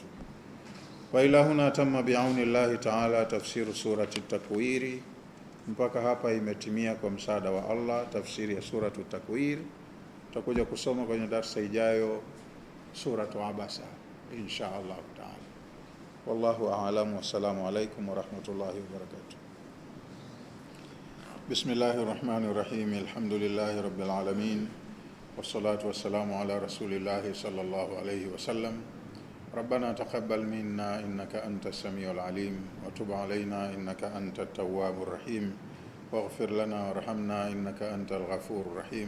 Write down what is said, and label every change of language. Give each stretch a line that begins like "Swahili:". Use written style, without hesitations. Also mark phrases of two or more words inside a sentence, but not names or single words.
Arabic: وإلى هنا تم بعون الله تعالى تفسير سورة التكوير.
Swahili: Mpaka hapa imetimia kwa msaada wa Allah tafsiri ya suratu at-Takwir. Tutakuja kusoma kwenye darasa ijayo suratu Abasa
Arabic: إن شاء الله تعالى. والله أعلم. السلام عليكم ورحمة الله وبركاته. بسم الله الرحمن الرحيم. الحمد لله رب العالمين. والصلاة والسلام على رسول الله صلى الله عليه وسلم. ربنا تقبل منا إنك أنت السميع العليم وتب علينا إنك أنت التواب الرحيم واغفر لنا وارحمنا إنك أنت الغفور الرحيم.